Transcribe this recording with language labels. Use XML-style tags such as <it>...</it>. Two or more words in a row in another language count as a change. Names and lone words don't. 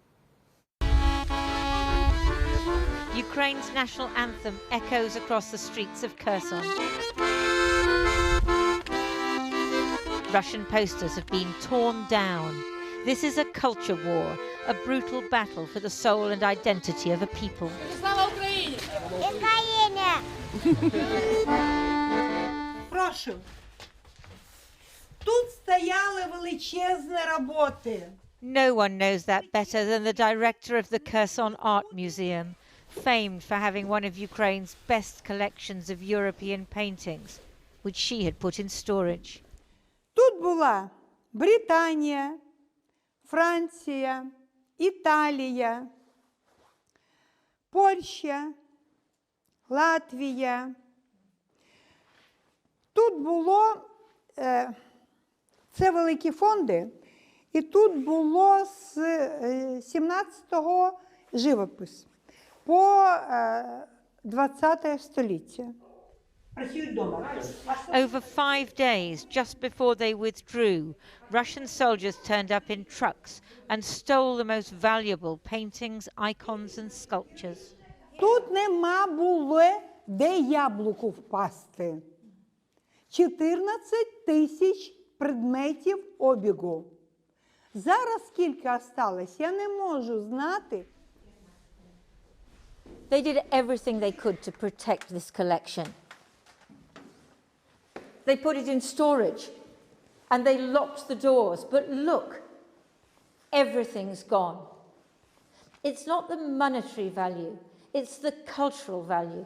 <en>Ukraine's national anthem echoes across the streets of Kherson. Russian posters have been torn down. This is a culture war, a brutal battle for the soul and identity of a people.</en> <uk>Прошу. Тут стояли величезні роботи.</uk> <en>No one knows that better than the director of the Kherson Art Museum, famed for having one of Ukraine's best collections of European paintings, which she had put in storage.</en> <uk>Тут була Британія, Франція, Італія, Польща, Латвія. Тут було, це великі фонди, і тут було з 17-го живопис по 20 століття.</uk> <en>Over 5 days, just before they withdrew, Russian soldiers turned up in trucks and stole the most valuable paintings, icons and sculptures.</en> <uk>Тут нема було, де яблуку впасти. 14 тисяч предметів обігу. Зараз скільки осталось, я не можу знати.</uk> <en>They did everything they could to protect this collection. They put it in storage and they locked the doors. But look, everything's gone. It's not the monetary value, it's the cultural value.</en>